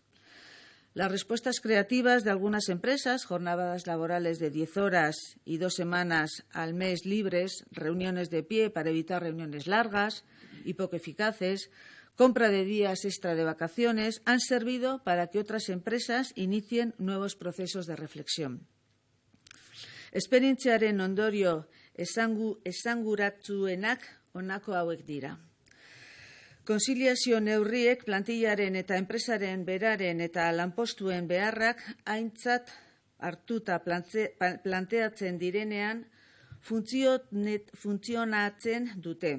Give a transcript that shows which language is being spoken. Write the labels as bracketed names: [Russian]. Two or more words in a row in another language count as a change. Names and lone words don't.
[Spanish] Las respuestas creativas de algunas empresas, jornadas laborales de 10 horas y 2 semanas al mes libres, reuniones de pie para evitar reuniones largas y poco eficaces, compra de días extra de vacaciones, han servido para que otras empresas inicien nuevos procesos de reflexión. [Basque] Esperientziaren ondorio esanguratsuenak honako hauek dira. Konziliazio neurriek plantillaren eta enpresaren beraren eta lanpostuen beharrak aintzat hartuta planteatzen direnean funtzionatzen dute.